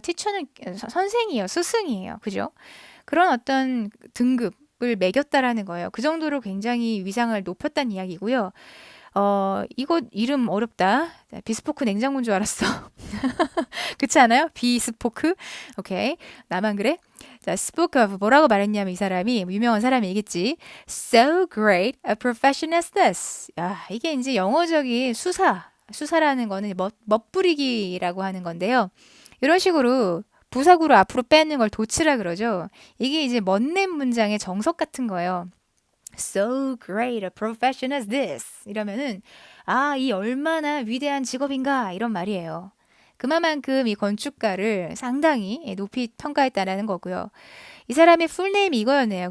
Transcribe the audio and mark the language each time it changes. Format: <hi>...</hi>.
<ko>teacher는 선생이에요. 스승이에요. 그죠? 그런 어떤 등급을 매겼다라는 거예요. 그 정도로 굉장히 위상을 높였다는 이야기고요. 이거 이름 어렵다. 비스포크 냉장고인 줄 알았어. 그렇지 않아요? 비스포크? 오케이. 나만 그래? 자,</ko> <en>spoke of</en> <ko>뭐라고 말했냐면 이 사람이 유명한 사람이겠지.</ko> <en>So great a profession as this.</en> <ko>이게 이제 영어적인 수사라는 거는 멋부리기라고 하는 건데요. 이런 식으로 부사구로 앞으로 빼는 걸 도치라 그러죠. 이게 이제 멋낸 문장의 정석 같은 거예요.</ko> <en>So great a profession as this.</en> <ko>이러면은 이 얼마나 위대한 직업인가 이런 말이에요. 그만큼 이 건축가를 상당히 높이 평가했다라는 거고요. 이 사람의 풀네임이 이거였네요.</ko>